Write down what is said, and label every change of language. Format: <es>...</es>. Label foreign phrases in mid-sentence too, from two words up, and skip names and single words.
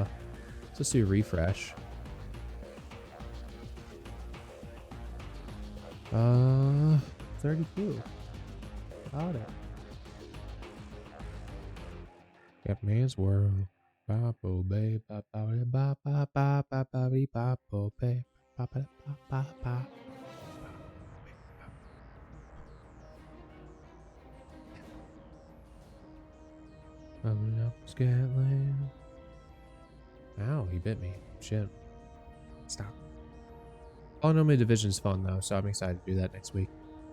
<en>Let's do a refresh. 32. Got it. Got man's world. Papo babe, papa ba ba ba ba ba be papo babe, papa ba ba ba. Coming up, Scotland. Ow, he bit me. Shit. Stop. Polynomial division's fun though, so I'm excited to do that next week.</en>